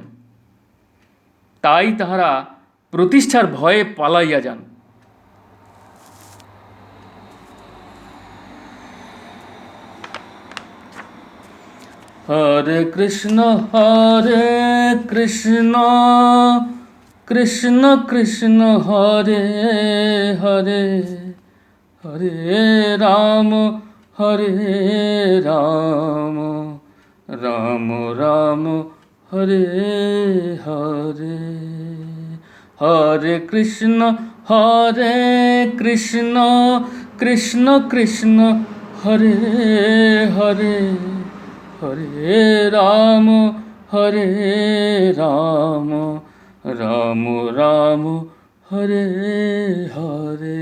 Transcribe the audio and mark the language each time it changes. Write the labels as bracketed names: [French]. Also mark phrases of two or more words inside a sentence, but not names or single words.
[Bangla] তাই তাহারা প্রতিষ্ঠার ভয়ে পালাইয়া যান। হরে কৃষ্ণ কৃষ্ণ কৃষ্ণ হরে হরে, হরে রাম রাম রাম হরে হরে। হরে কৃষ্ণ কৃষ্ণ কৃষ্ণ হরে হরে, হরে রাম রাম রাম হরে হরে।